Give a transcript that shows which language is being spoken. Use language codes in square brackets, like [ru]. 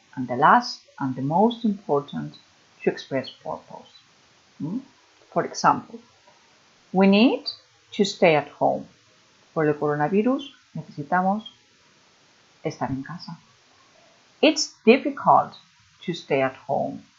[en] And the last and the most important, to express purpose. For example, we need to stay at home. [es] Por el coronavirus necesitamos estar en casa. [en] It's difficult to stay at home.